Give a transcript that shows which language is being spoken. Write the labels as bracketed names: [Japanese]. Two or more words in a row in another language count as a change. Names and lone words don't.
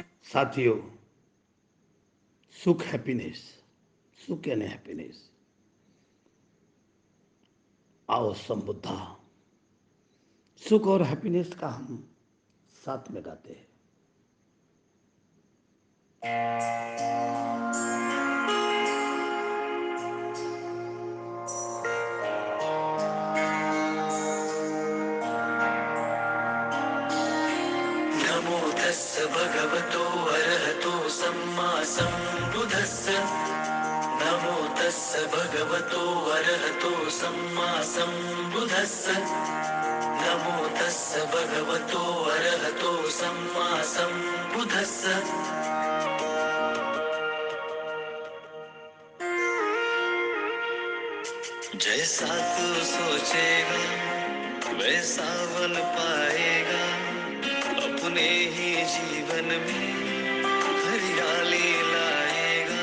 [Hindi] साथियों, सुख हैप्पीनेस, सुख यानी हैप्पीनेस। आओ संबुद्धा, सुख और हैप्पीनेस का हम साथ में गाते हैं। [Pali] नमो तस्स भगवतो अरहतो सम्मा सम्बुद्धस्स नमो तस्स भगवतो अरहतो सम्मा सम्बुद्धस्स नमो तस्स भगवतो अरहतो सम्मा सम्बुद्धस्स [Hindi] जैसा तू सोचेगा वैसा बन पाएगा अपने ही जीवन में हरियाली लाएगा।